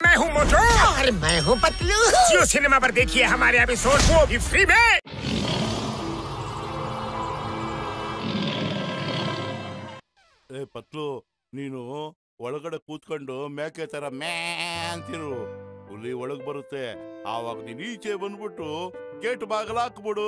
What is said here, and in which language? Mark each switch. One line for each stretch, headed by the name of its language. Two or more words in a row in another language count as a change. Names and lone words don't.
Hindi: हूँ मोटू और मैं हूँ पतलू। जियो सिनेमा पर देखिए हमारे एपिसोड, वो भी फ्री में।
Kannada: ಏ ಪತ್ಲು, ನೀನು ಒಳಗಡೆ ಕೂತ್ಕೊಂಡು ಮೇಕೆ ತರ ಮ್ಯಾ ಅಂತಿರು. ಹುಲಿ ಒಳಗ್ ಬರುತ್ತೆ, ಆವಾಗ ನೀನ್ ಈಚೆ ಬಂದ್ಬಿಟ್ಟು ಗೇಟ್ ಬಾಗಲ ಹಾಕ್ಬಿಡು.